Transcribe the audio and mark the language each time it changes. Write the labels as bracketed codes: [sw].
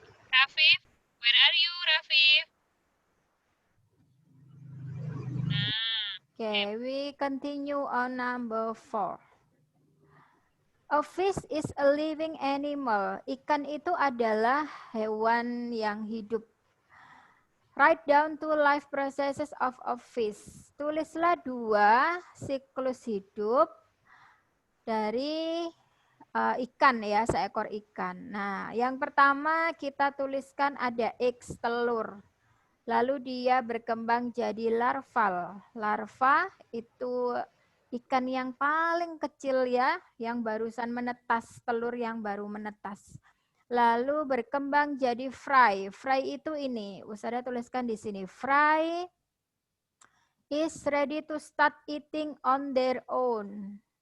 [en] Rafif, where are you, Rafif? Okay, we continue on number 4. A fish is a living animal. [id] Ikan itu adalah hewan yang hidup. [en] Write down 2 life processes of a fish. [id] Tulislah 2 siklus hidup dari ikan ya, seekor ikan. Nah, yang pertama kita tuliskan ada X telur. Lalu dia berkembang jadi larval. Larva itu ikan yang paling kecil ya, yang barusan menetas, telur yang baru menetas. Lalu berkembang jadi fry. Fry itu ini, Ustazah tuliskan di sini. [en] Fry is ready to start eating on their own.